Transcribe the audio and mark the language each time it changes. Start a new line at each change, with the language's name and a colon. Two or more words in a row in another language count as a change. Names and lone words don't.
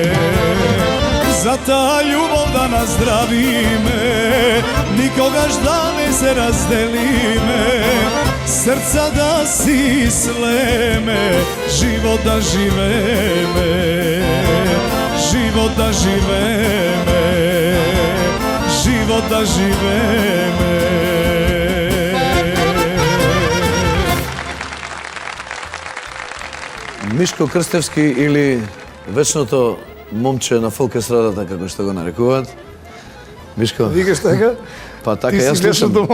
Macedonian: За та љубав да наздрави ме, никогаш да не се раздели ме, срца да си слеме, живот да живе ме. Живот да живе ме, живот да живе ме. Мишко Крстевски или вечното момче на фолк естрадата, како што го нарекуваат. Мишко, Викаш така? па така Ти јас си вечното слушам.